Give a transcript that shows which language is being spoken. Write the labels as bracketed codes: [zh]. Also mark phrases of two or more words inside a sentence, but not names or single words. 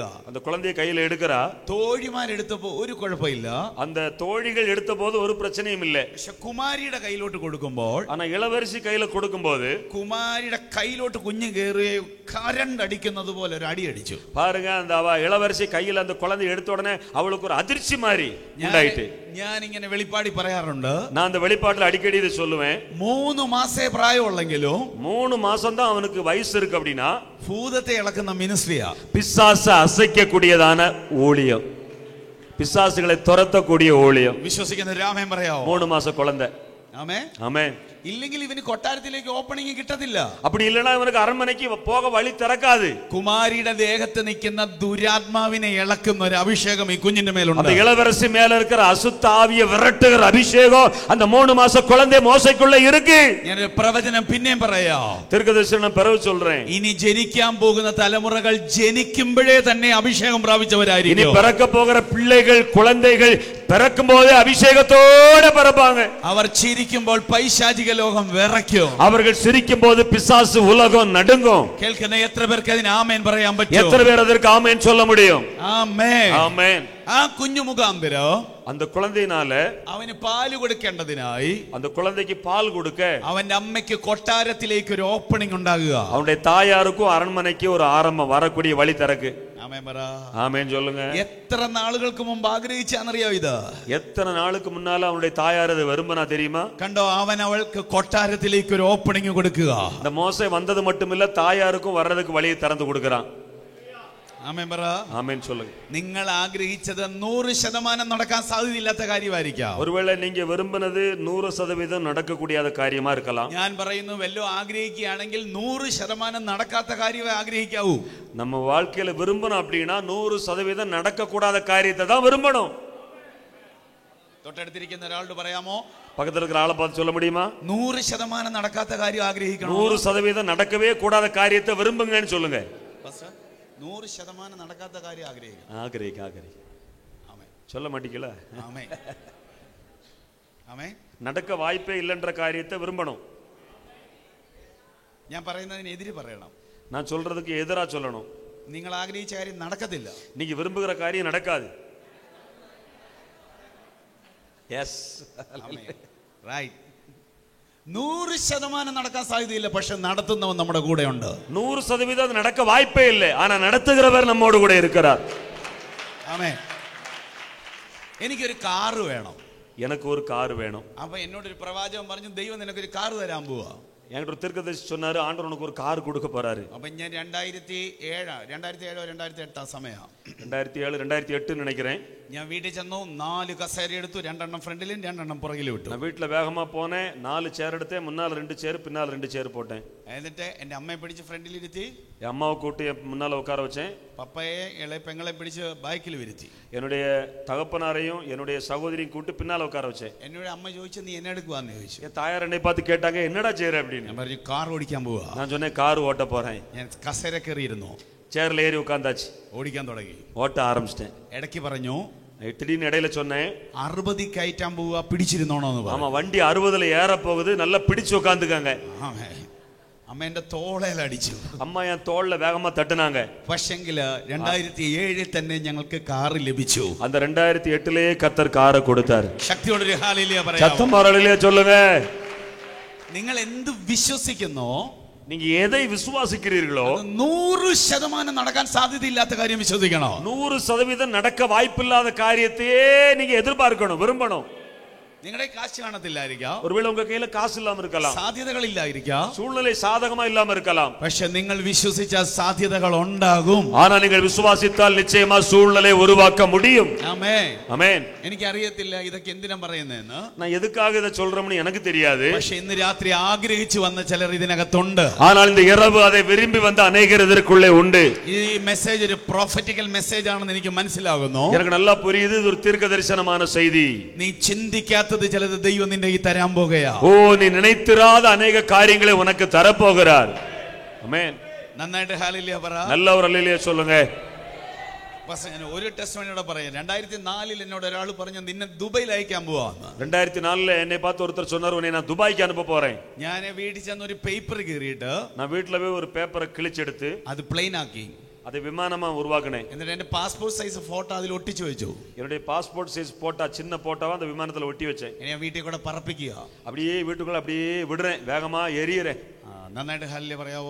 [ta] அந்த குழந்தையை கையில எடுக்கிறா. [ml] തോഴിമാരെടുത്തപ്പോ ഒരു കുഴപ്പമില്ല. [ta] அந்த தோழிகள் எடுத்த போது ஒரு பிரச்சனையும் இல்லை. [ml] പക്ഷെ കുമാരിയുടെ കയ്യിലോട്ട് കൊടുക്കുമ്പോൾ, [ta] ஆனா இளவரசி கையில கொடுக்கும்போது [ml] കുമാരിയുടെ കയ്യിലോട്ട് കുഞ്ഞ് കയറി കരണ്ട് അടിക്കുന്നത് പോലെ ഒരു അടി അടിച്ചു. [ta] பாருங்க, அந்த இளவரசி கையில அந்த குழந்தை எடுத்த உடனே அவளுக்கு ஒரு அதிர்ச்சி மாதிரி உண்டாயிட்டு. [ml] ഞാൻ ഇങ്ങനെ വെളിപ്പാടി പറയാറുണ്ട്. [ta] நான் அந்த வெளிப்பாட்டுல அடிக்கடி இதை சொல்லுவேன். [ml] 3 മാസേ പ്രായമുള്ളെങ്കിലും [ta] 3 மாசம் தான் அவனுக்கு வயசு இருக்கு அப்படின்னா [ml] ഭൂതത്തെ ഇളക്കുന്ന മിനിസ്ട്രിയാ. [ta] பிசாசை அசைக்கக்கூடியதான ஊழியம், பிசாசுகளை துரத்தக்கூடிய ஊழியம். [ml] വിശ്വസിക്കുന്ന രാമൻ പറയാമോ? [ta] 3 மாச குழந்தை. [ml] ആമേൻ. [ta] ஆமென். [ml] ഇല്ലെങ്കിൽ ഇവന് കൊട്ടാരത്തിലേക്ക് ഓപ്പണിംഗ് കിട്ടത്തില്ല. [ta] அப்படி இல்லனா இவனுக்கு அரண்மனைக்கு போக வழி திறக்காது. [ml] കുമാരിയുടെ ദേഹത്ത് നിൽക്കുന്ന ദുരാത്മാവിനെ ഇളക്കുന്ന ഒരു അഭിഷേകം ഈ കുഞ്ഞിന്റെ മേലുണ്ട്. [ta] அந்த இளவரசி மேல இருக்கிற அசுத்த ஆவியை விரட்டுகிற அபிஷேகம் அந்த 3 மாச குழந்தை மோசைக்குள்ள இருக்கு. [ml] ഞാൻ ഒരു പ്രവചനം പിന്നെയും പറയാം. [ta] தீர்க்கதரிசனம் பிறகு சொல்றேன். [ml] ഇനി ജനിക്കാൻ പോകുന്ന തലമുറകൾ ജനിക്കുമ്പോഴേ തന്നെ അഭിഷേകം പ്രാപിച്ചവരായിരിക്കും. [ta] இனி பிறக்க போகிற பிள்ளைகள், குழந்தைகள் பிறக்கும் போதே அபிஷேகத்தோட பிறப்பாங்க. [ml] അവർ ചിരിക്കുമ്പോൾ പൈശാചിക ലോകം വിറയ്ക്കും. [ta] அவர்கள் சிரிக்கும் போது பிசாசு உலகம் நடுங்கும். [ml] കേൾക്കുന്ന എത്ര പേർക്ക് അതിന് ആമേൻ പറയാൻ പറ്റും? [ta] எத்தனை பேர் அதற்கு ஆமென் சொல்ல முடியும்? [ml] ആമേൻ. [ta] ஆமென். [ml] ആ കുഞ്ഞു മുഖാന്തരം [ta] அந்த குழந்தையினால [ml] അവന് പാല് കൊടുക്കേണ്ടതിനായി [ta] அந்த குழந்தைக்கு பால் கொடுக்க [ml] അവന്റെ അമ്മയ്ക്ക് കൊട്ടാരത്തിലേക്ക് ഒരു ഓപ്പണിംഗ് ഉണ്ടാകുക. [ta] அவனுடைய தாயாருக்கும் அரண்மனைக்கு ஒரு ஆரம்பம் வரக்கூடிய வழி திறக்கு. [ml] ആമേൻ പറ. [ta] ஆமென் சொல்லுங்க. [ml] എത്ര നാളുകൾക്ക് മുമ്പ് ആഗ്രഹിച്ചാന്നറിയോ ഇത്? [ta] எத்தனை நாளுக்கு முன்னால அவனுடைய தாயார் அதை விரும்பினா தெரியுமா? [ml] കണ്ടോ, അവൻ അവൾക്ക് കൊട്ടാരത്തിലേക്ക് ഒരു ഓപ്പണിംഗ് കൊടുക്കുക. [ta] இந்த மோசை வந்தது மட்டுமில்ல, தாயாருக்கும் வர்றதுக்கு வழியை திறந்து கொடுக்கிறான். [ml] ആമേൻ പറ. [ta] ஆமென் சொல்லுங்க. [ml] നിങ്ങൾ ആഗ്രഹിച്ചത് 100% നടക്കാൻ സാധ്യതയില്ലാത്ത കാര്യമായിരിക്കാം. [ta] ஒருவேளை நீங்க விரும்பினது 100% நடக்கக்கூடிய காரியமா இருக்கலாம். [ml] ഞാൻ പറയുന്നു, വല്ലോ ആഗ്രഹിക്കുകയാണെങ്കിൽ 100% നടക്കാത്ത കാര്യമേ ആഗ്രഹിക്കാവൂ. [ta] நம்ம வாழ்க்கையில விரும்பணும் அப்படின்னா 100% நடக்கக்கூடாத காரியத்தை தான் விரும்பணும். [ml] തൊട്ടടുത്തിരിക്കുന്ന ഒരാളോട് പറയാമോ? [ta] பக்கத்துல இருக்கிற ஆளை பார்த்து சொல்ல முடியுமா? [ml] 100% നടക്കാത്ത കാര്യം ആഗ്രഹിക്കണം. [ta] 100% നടക്കவே கூடாத காரியத்தை விரும்புங்கன்னு சொல்லுங்க. [ml] 100% നടക്കാത്ത കാര്യം ആഗ്രഹിക്കണം. [ta] ஆகிரேக சொல்ல மாட்டீங்களா? [ml] ആമേൻ. ആമേൻ. [ta] நடக்க வாய்ப்பே இல்லைன்ற காரியத்தை விரும்பணும். [ml] ഞാൻ പറയുന്നതിന് എതിര് പറയണം. [ta] நான் சொல்றதுக்கு எதிரா சொல்லணும். [ml] നിങ്ങൾ ആഗ്രഹിച്ച കാര്യം നടക്കത്തില്ല. [ta] நீங்க விரும்புகிற காரியம் நடக்காது. எஸ் [ml] റൈറ്റ്. 100% നടക്കാൻ സാധ്യതയില്ല, പക്ഷെ നടത്തുന്നവൻ നമ്മുടെ കൂടെ ഉണ്ട്. [ta] 100% நடக்க வாய்ப்பே இல்லை, ஆனா நடத்துகிறவர் நம்மோடு கூட இருக்கிறார். [ml] ആമേൻ. എനിക്കൊരു കാറ് വേണം. [ta] எனக்கு ஒரு கார் வேணும். [ml] അപ്പൊ എന്നോടൊരു പ്രവാചകൻ പറഞ്ഞു, ദൈവം നിനക്കൊരു കാറ് തരാൻ പോവാ. [ta] என்கிட்ட ஒரு தீர்க்கதரிசி சொன்னாரு, ஆண்டவர் உனக்கு ஒரு கார் கொடுக்க போறாரு. [ml] അപ്പൊ ഞാൻ 2007-2008 സമയം [ta] 2007 2008 நினைக்கிறேன். [ml] ഞാൻ വീട്ടിൽ ചെന്നു, 4 കസേര എടുത്തു, 2 ഫ്രണ്ടിലും 2 പുറകിലും ഇട്ടു. [ta] நான் வீட்டுல வேகமா போனேன், 4 சேர் எடுத்தேன், முன்னால 2 சேர் பின்னால 2 சேர் போட்டேன். [ml] എന്നിട്ട് എന്റെ അമ്മയെ പിടിച്ച് ഫ്രണ്ടിലിരുത്തി, [ta] என் அம்மாவை கூட்டி முன்னால உட்கார வச்சேன். [ml] പപ്പയെ ഇളയ പെങ്ങളെ പിടിച്ച് ബാക്കിൽ വരുത്തി. [ta] என்னுடைய தகப்பனாரையும் என்னுடைய சகோதரியும் கூட்டி பின்னால உட்கார வச்சேன். [ml] എന്നോട് അമ്മ ചോദിച്ചു, നീ എന്നെ എടുക്കുവാന്ന് ചോദിച്ചു. [ta] என் தாயார் என்னை பார்த்து கேட்டாங்க, என்னடா செய்யற அப்படின்னு. [ml] ഞാൻ പറഞ്ഞു, കാർ ഓടിക്കാൻ പോവാ. [ta] நான் சொன்னேன், கார் ஓட்ட போறேன். [ml] ഞാൻ കസേര കയറിയിരുന്നു, [ta] சேர்ல ஏறி உட்கார்ந்தாச்சு, [ml] ഓടിക്കാൻ തുടങ്ങി, [ta] ஓட்ட ஆரம்பிச்சிட்டேன். [ml] ഇടയ്ക്ക് പറഞ്ഞു, [ta] திடீர்னு இடையில சொன்னேன், [ml] 60 കയറ്റാൻ പോവാ, പിടിച്ചിരുന്നോണോന്ന് പറഞ്ഞു. [ta] ஆமா, வண்டி 60ல ஏற போகுது, நல்லா பிடிச்சு உட்காந்துக்காங்க. [ml] അമ്മ എന്റെ തോളയിൽ അടിച്ചു. [ta] அம்மா என் தோல்ல வேகமா தட்டுனாங்க. [ml] പക്ഷെങ്കില് 2007 തന്നെ ഞങ്ങൾക്ക് കാറ് ലഭിച്ചു. [ta] அந்த 2008 கர்த்தர் காரை கொடுத்தார். [ml] ശക്തിയോടൊരു ഹല്ലേലൂയ പറയാമോ? [ta] சத்தம் ஹல்லேலூயா சொல்லுங்க. [ml] നിങ്ങൾ എന്ത് വിശ്വസിക്കുന്നോ [ta] நீங்க எதை விசுவாசிக்கிறீர்களோ [ml] 100% நடക്കാൻ സാധ്യതയില്ലാത്ത കാര്യം വിശ്വസിക്കണം. [ta] 100% நடக்க வாய்ப்பில்லாத കാര്യத்தையே நீங்க எதிர்பார்க்கணும், விரும்பணும். [ml] നിങ്ങളുടെ കാശ് കാണത്തില്ലായിരിക്കാം, [ta] ஒருவேளை உங்க கையில காசு இல்லாம இருக்கலாம், [ml] സാധ്യതകളില്ലായിരിക്കാം, [ta] சூழ்நிலை சாதகமா இல்லாம இருக்கலாம். [ml] പക്ഷെ നിങ്ങൾ വിശ്വസിച്ച സാധ്യതകൾ ഉണ്ടാകും. [ta] ஆனா நீங்கள் விசுவாசித்தால் நிச்சயமா சூழ்நிலை உருவாக்க முடியும். [ml] ആമേൻ, [ta] ஆமென். [ml] എനിക്കറിയത്തില്ല ഇതൊക്കെ എന്തിനാ പറയുന്നതെന്ന്. [ta] நான் எதுக்காக இதை சொல்றேன்னு எனக்கு தெரியாது. [ml] പക്ഷെ ഇന്ന് രാത്രി ആഗ്രഹിച്ചു വന്ന ചിലർ ഇതിനകത്തുണ്ട്. [ta] ஆனால் இந்த இரவு அதை விரும்பி வந்த அநேகர் இதற்குள்ளே உண்டு. [ml] ഈ മെസ്സേജ് ഒരു [en] prophetical message [ml] ആണെന്ന് എനിക്ക് മനസ്സിലാകുന്നു. [ta] எனக்கு நல்லா புரியுது, இது ஒரு தீர்க்க தரிசனமான செய்தி. [ml] നീ ചിന്തിക്കാത്തത് ചിലത് ദൈവം നിന്റെ ഈ തരാൻ പോകുകയാ. [ta] ஓ, நீ நினைத்திராத அநேக காரியங்களை உனக்கு தரப்போகிறார். ஆமென். [ml] നന്നായിട്ട് ഹല്ലേലൂയ പറ. [ta] நல்ல ஒரு அல்லேலூயா சொல்லுங்க. [ml] ഞാൻ ഒരു ടെസ്റ്റിമണിയോടെ പറയാം. 2004 എന്നോട് ഒരാൾ പറഞ്ഞു നിന്നെ ദുബൈയിൽ അയക്കാൻ പോവാന്ന്. [ta] 2004 என்னை பார்த்து ஒருத்தர் சொன்னார், உன்னை நான் துபாய்க்கு அனுப்ப போறேன். [ml] ഞാൻ വീട്ടിൽ ചെന്ന് ഒരു പേപ്പർ കീറിയിട്ട് [ta] நான் வீட்டுல போய் ஒரு பேப்பரை கிழிச்செடுத்து [ml] അത് പ്ലെയിൻ ആക്കി [ta] அதை விமானமா உருவாக்கினேன். [ml] എന്നിട്ട് എന്റെ [en] passport size photo [ml] അതിൽ ഒട്ടിച്ചു വെച്ചു. [ta] என்னுடைய [en] passport size photo, [ta] சின்ன போட்டாவா அந்த விமானத்துல ஒட்டி வச்சேன். [ml] ഞാൻ വീട്ടിൽ കൂടെ പറപ്പിക്കുക. [ta] அப்படியே வீட்டுக்குள்ள அப்படியே விடுறேன், வேகமா எரியறேன். [ml] നന്നായിട്ട് ഹല്ലേലൂയ പറയാവോ?